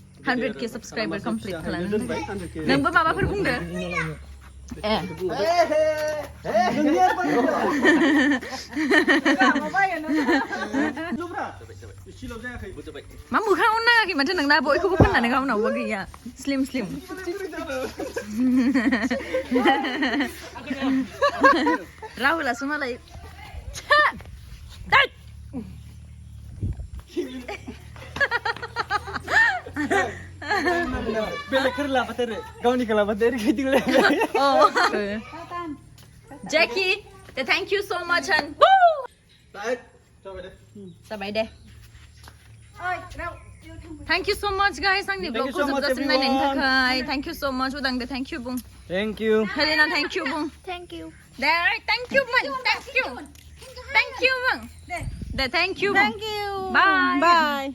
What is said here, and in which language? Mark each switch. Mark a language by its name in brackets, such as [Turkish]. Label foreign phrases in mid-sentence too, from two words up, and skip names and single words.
[Bodo] 100K [English] subscriber complete [Bodo] खालामनो नोंबो माबाफोर बुंदो मा मोखाङावनो नाङाखै माथो नोंना बयखौबो फाननानै गावनावबो गैया स्लिम राहुलासो मालाय बेलेगफोर लाबाथारो गावनिखौ लाबाथारो ओरैबायदि [English] Jackie thank you so much and [Bodo] जाबाय दे [English] Thank you so much guys [Bodo] आंनि ब्लगखौ जोबजासिम नायनायनि थाखाय [English] thank you so much [Bodo] उदां दे [English] thank you बुं thank you हेलेना thank you बुं thank you दे thank you बुं thank you [Bodo] बुं दे [English] thank you thank you bye